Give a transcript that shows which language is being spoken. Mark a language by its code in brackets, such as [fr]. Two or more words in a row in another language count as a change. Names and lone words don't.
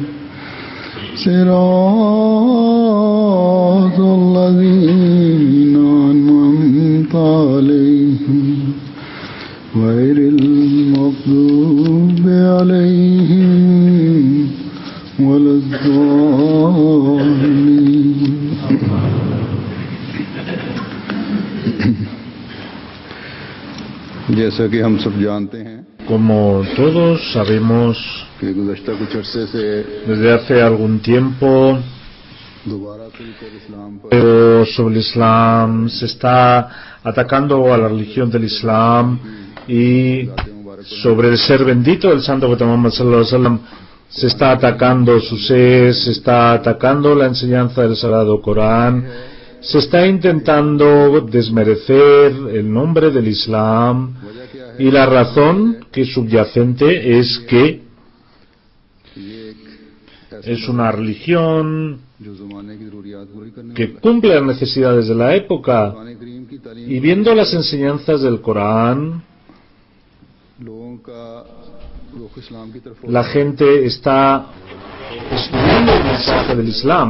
[ar] صراط الذين أنعمت عليهم غير المغضوب عليهم ولا الضالين. [ur] जैसा कि हम सब जानते हैं, [es] Como todos sabemos, [ur] कि गुज़श्ता कुछ अरसे से [es] desde hace algún tiempo, [ur] दोबारा फिर इस्लाम पर [es] sobre el Islam se está atacando a la religión del Islam y sobre el ser bendito del Santo Profeta Muhammad [ar] صلى الله عليه وسلم [es] se está atacando su ser, se está atacando la enseñanza del Sagrado Corán, se está intentando desmerecer el nombre del Islam, y la razón que es subyacente es que es una religión que cumple las necesidades de la época, y viendo las enseñanzas del Corán, la gente está estudiando el mensaje del Islam.